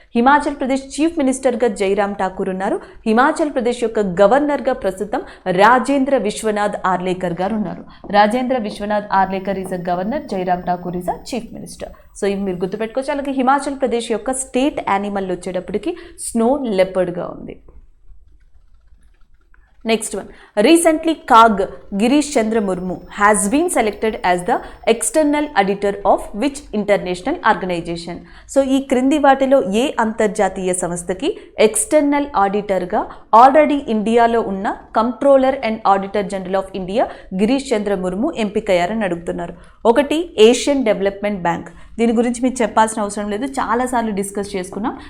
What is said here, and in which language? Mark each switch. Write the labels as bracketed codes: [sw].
[te] Himachal Pradesh chief మినిస్టర్గా జైరామ్ ఠాకూర్ ఉన్నారు. హిమాచల్ ప్రదేశ్ యొక్క గవర్నర్గా ప్రస్తుతం రాజేంద్ర విశ్వనాథ్ ఆర్లేకర్ గారు ఉన్నారు. Rajendra Vishwanath Arlekar [en] is a governor, [te] Jairam Thakur [en] Is a chief minister. [te] So ఇవి మీరు గుర్తుపెట్టుకోవచ్చు. అలాగే హిమాచల్ ప్రదేశ్ యొక్క స్టేట్ యానిమల్ వచ్చేటప్పటికి స్నో లెపర్డ్గా ఉంది. [en] Next one. Recently, CAG Girish Chandra Murmu has been selected as the external auditor of which international organization? [te] So, ఈ క్రింది వాటిలో ఏ అంతర్జాతీయ సంస్థకి ఎక్స్టర్నల్ ఆడిటర్గా ఆల్రెడీ ఇండియాలో ఉన్న controller and auditor general of India Girish చంద్ర ముర్ము ఎంపికయ్యారని అడుగుతున్నారు. ఒకటి ఏషియన్ డెవలప్మెంట్ బ్యాంక్. దీని గురించి మీకు చెప్పాల్సిన అవసరం లేదు, చాలాసార్లు డిస్కస్ చేసుకున్నాం.